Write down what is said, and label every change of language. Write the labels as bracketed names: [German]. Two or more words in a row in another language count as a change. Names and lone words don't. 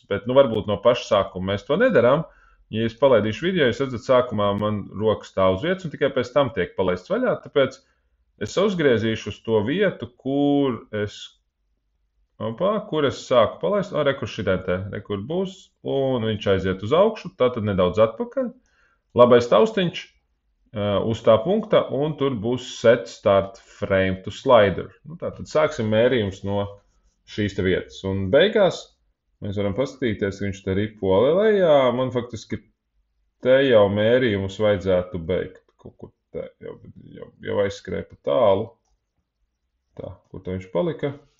[Latvian] Bet, varbūt no paša sākuma mēs to nedarām. Ja es palaidīšu video, jūs redzat, sākumā man roka stāv uz vietas, un tikai pēc tam tiek palaists vaļā, tāpēc es uzgriezīšu uz to vietu, kur es sāku palaist. Rekur šitā te, rekur būs, un viņš aiziet uz augšu, tātad nedaudz atpakaļ. Labais taustiņš uz tā punkta, un tur būs [English] set start frame to slider. [Latvian] Tātad sāksim mērījums no šīs te vietas. Un beigās mēs varam paskatīties, ka viņš te ripo lejā. Man faktiski te jau mērījumus vajadzētu beigt. Kaut kur Tā, jau aizskrēja pa tālu. Tā, kur tā viņš palika?